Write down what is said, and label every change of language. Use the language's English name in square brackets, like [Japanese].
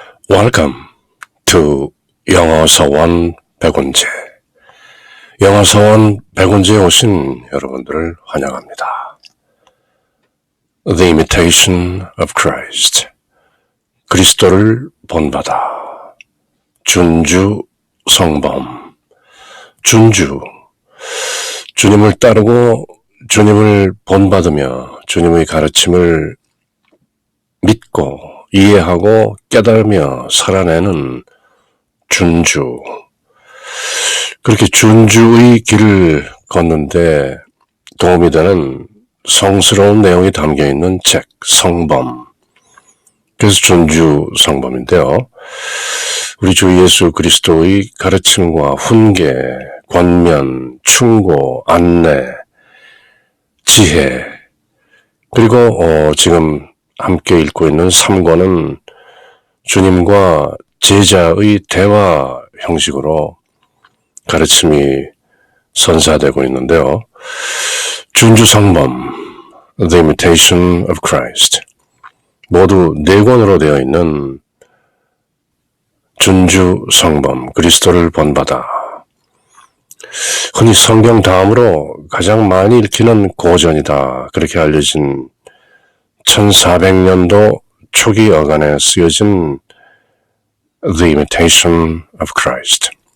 [English] Welcome to 영어서원 백운재. [Korean] 영어서원 백운재에 오신 여러분들을 환영합니다. [English] The Imitation of Christ. [Korean] 그리스도를 본받아. 준주 성범. 준주. 주님을 따르고 주님을 본받으며 주님의 가르침을 믿고 이해하고 깨달으며 살아내는 준주. 그렇게 준주의 길을 걷는데 도움이 되는 성스러운 내용이 담겨있는 책, 성범. 그래서 준주 성범인데요. 우리 주 예수 그리스도의 가르침과 훈계, 권면, 충고, 안내, 지혜, 그리고 지금 함께 읽고 있는 3권은 주님과 제자의 대화 형식으로 가르침이 선사되고 있는데요. 준주 성범, The Imitation of Christ. 모두 4권으로 되어 있는 준주 성범, 그리스도를 본받아. 흔히 성경 다음으로 가장 많이 읽히는 고전이다. 그렇게 알려진 1400년도 초기 어간에 쓰여진 The Imitation of Christ.